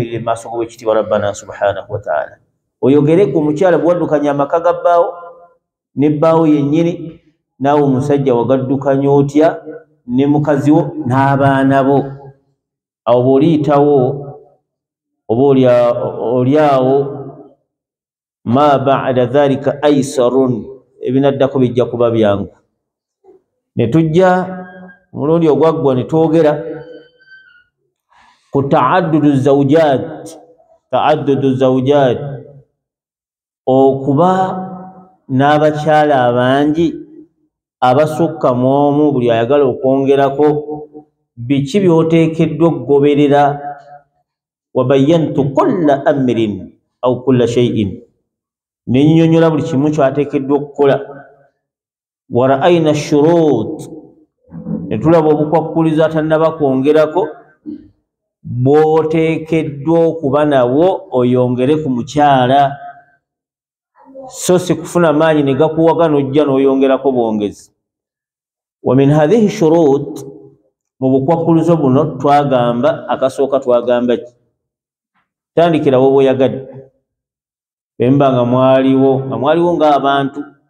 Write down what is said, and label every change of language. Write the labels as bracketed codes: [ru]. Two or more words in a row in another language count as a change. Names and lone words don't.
[lg] mu maaso g'Oweekitiibwa [ar] ربنا سبحانه وتعالى [lg] oyogere ku omukyala bwe waddukanya amaka ga bbaawo ne bbaawo yennyini naawe omusajja wagaddukanya otya ne mukazi wo n'abaana bo awo bw'oliyitawo oba oliawo [ar] ما بعد ذلك أيسر [lg] ebinaddako bijja kuba byangu ne tujja omulundi ogwaggwa ne twogera ku [ar] تعدد زوجات [lg] okuba n'abakyala abangi abasukka mu omu buli ayagala okwongerako biki by'oteekeddwa okugoberera [ar] وبينت كل أمر أو كل [lg] shay'in nennyonnyola buli kimu kyateekeddwa okukola [ar] ورأينا شروط [lg] ne tulaba obukwakkulizo atannaba kwongerako bw'oteekeddwa okuba nawo oyongere ku mukyala so si kufuna maanyi ne gakuwaga n'ojja n'oyongerako bwongezi [ar] ومن هذه شروط [lg] mu bukwakkulizo buno twagamba akasooka twagamba ki tandikirawo bw'oyagadde bemba nga mwaliwo ng'abantu